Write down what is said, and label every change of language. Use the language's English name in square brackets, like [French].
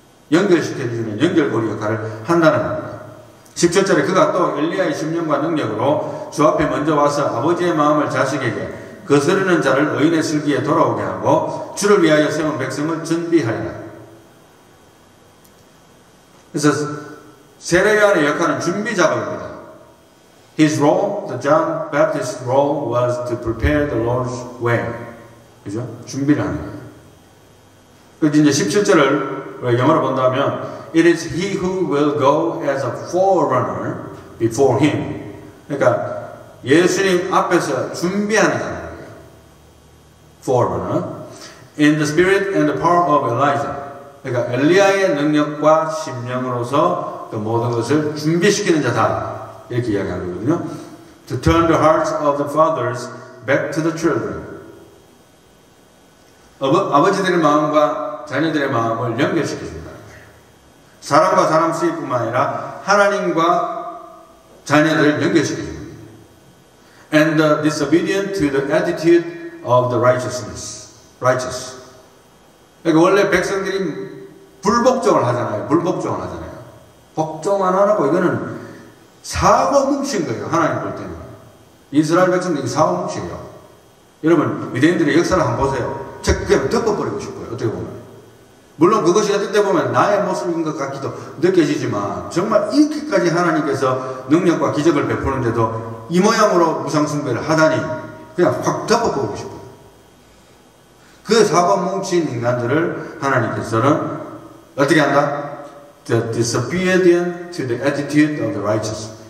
[Korean] 연결시켜주는 연결고리 역할을 한다는 겁니다. 17절에 그가 또 엘리야의 심령과 능력으로 주 앞에 먼저 와서 아버지의 마음을 자식에게 거스르는 자를 의인의 슬기에 돌아오게 하고 주를 위하여 세운 백성을 준비하리라. 그래서 세례 요한의 역할은 준비 작업입니다. [English] His role, the John Baptist's role was to prepare the Lord's way. [Korean] 그죠? 준비를 하는 거예요. 그래서 이제 17절을 영어로 본다면 [English] It is he who will go as a forerunner before him. [Korean] 그러니까 예수님 앞에서 준비하는 자는 거예요. [English] Forerunner. In the spirit and the power of Elijah. [Korean] 그러니까 엘리야의 능력과 심령으로서 그 모든 것을 준비시키는 자다. 이렇게 이야기하는 거거든요. [English] To turn the hearts of the fathers back to the children. [Korean] 아버지들의 마음과 자녀들의 마음을 연결시켜준다는 거예요. 사람과 사람 사이뿐만 아니라 하나님과 자녀들을 연결시켜줍니다. [English] And the disobedient to the attitude of the righteous. [Korean] 그러니까 원래 백성들이 불복종을 하잖아요. 복종 안 하라고 이거는 사고 뭉친 거예요. 하나님 볼 때는. 이스라엘 백성들이 사고 뭉치예요. 여러분 유대인들의 역사를 한번 보세요. 그냥 덮어버리고 싶어요. 어떻게 보면. 물론 그것이 어떨 때 보면 나의 모습인 것 같기도 느껴지지만 정말 이렇게까지 하나님께서 능력과 기적을 베푸는데도 이 모양으로 무상숭배를 하다니 그냥 확 덮어버리고 싶어요. 그 사고 뭉친 인간들을 하나님께서는 어떻게 한다? [English] The disobedient to the attitude of the righteous.